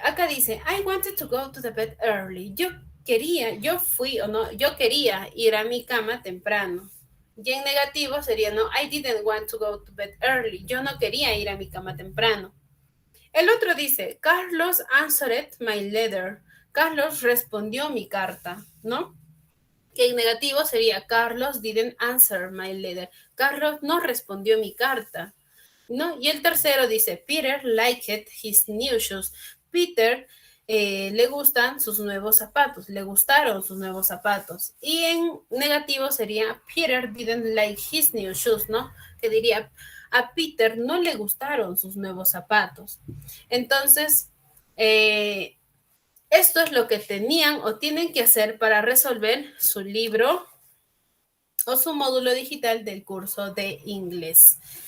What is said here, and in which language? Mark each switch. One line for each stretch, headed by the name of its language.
Spanish: Acá dice,
English: I wanted to go to the bed early.
Spanish: Yo quería ir a mi cama temprano. Y en negativo sería, no,
English: I didn't want to go to bed early.
Spanish: Yo no quería ir a mi cama temprano. El otro dice,
English: Carlos answered my letter.
Spanish: Carlos respondió mi carta, ¿no? Que en negativo sería,
English: Carlos didn't answer my letter.
Spanish: Carlos no respondió mi carta, ¿no? Y el tercero dice,
English: Peter liked his new shoes.
Spanish: Peter le gustan sus nuevos zapatos, le gustaron sus nuevos zapatos. Y en negativo sería,
English: Peter didn't like his new shoes,
Spanish: ¿no? Que diría, a Peter no le gustaron sus nuevos zapatos. Entonces, esto es lo que tenían o tienen que hacer para resolver su libro o su módulo digital del curso de inglés.